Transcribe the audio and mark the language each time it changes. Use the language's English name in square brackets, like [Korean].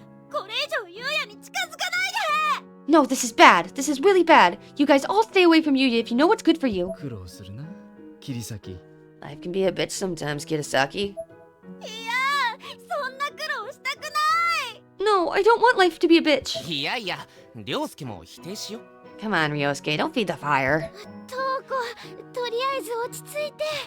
[Japanese] これ以上ゆうやに近づかないで。 [English] No, this is bad. This is really bad. You guys all stay away from Yuya if you know what's good for you. [Japanese] 苦労するな桐崎 [English] Life can be a bitch sometimes, Kidasaki. [Japanese] いやそんな苦労したくない。 [English] No, I don't want life to be a bitch. [Japanese] いやいや、涼介も否定しよ。 [English] Come on, Ryosuke, don't feed the fire. [Japanese] トーコ、とりあえず落ち着いて。